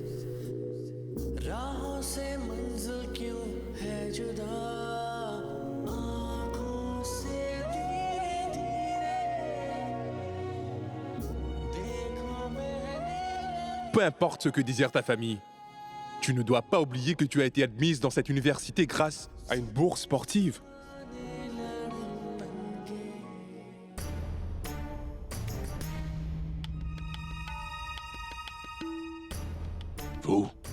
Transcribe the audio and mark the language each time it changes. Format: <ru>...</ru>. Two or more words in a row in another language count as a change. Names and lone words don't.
<hi>राहों से मंजिल क्यों है जुदा आँखों से धीरे धीरे देखो मैंने</hi> <fr>Peu importe ce que désire ta famille, tu ne dois pas oublier que tu as été admise dans cette université grâce à une bourse sportive. Vous,</fr>